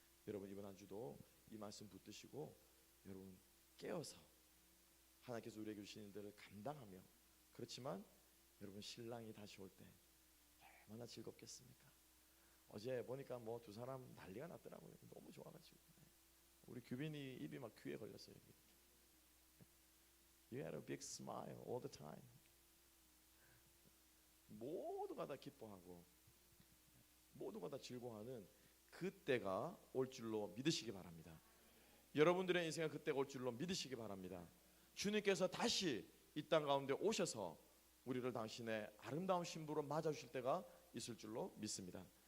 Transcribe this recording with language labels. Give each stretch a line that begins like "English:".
Korean: 여러분 이번 한 주도 이 말씀 붙드시고 여러분 깨어서 하나님께서 우리에게 주시는 일들을 감당하며, 그렇지만 여러분 신랑이 다시 올 때 얼마나 즐겁겠습니까? 어제 보니까 뭐 두 사람 난리가 났더라고요. 너무 좋아가지고 우리 규빈이 입이 막 귀에 걸렸어요.
English: You had a big smile all the time.
Korean: 모두가 다 기뻐하고 모두가 다 즐거워하는 그때가 올 줄로 믿으시기 바랍니다. 여러분들의 인생에 그때가 올 줄로 믿으시기 바랍니다. 주님께서 다시 이 땅 가운데 오셔서 우리를 당신의 아름다운 신부로 맞아주실 때가 있을 줄로 믿습니다.